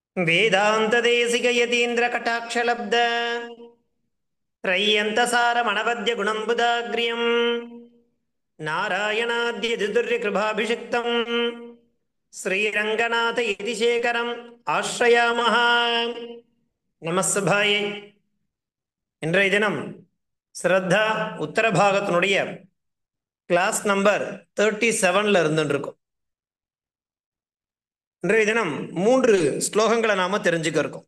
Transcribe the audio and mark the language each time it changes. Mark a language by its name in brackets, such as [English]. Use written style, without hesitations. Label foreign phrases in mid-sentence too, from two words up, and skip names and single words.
[Sanskrit] वेदांतदेशिक यतीन्द्र कटाक्षलब्ध त्रय्यन्तसारमणपद्य गुणम्बुदाग्र्यम् नारायणाद्य कृपाभिषिक्तम् श्रीरङ्गनाथ यतिशेखरम् आश्रयामः. [Tamil] நமஸ்தபாயே. இன்றைய தினம் ஸ்ரத்தா உத்தர பாகத்தினுடைய கிளாஸ் நம்பர் 37 இருந்துருக்கும். இன்றைய தினம் 3 ஸ்லோகங்களை நாம தெரிஞ்சுக்க இருக்கோம்.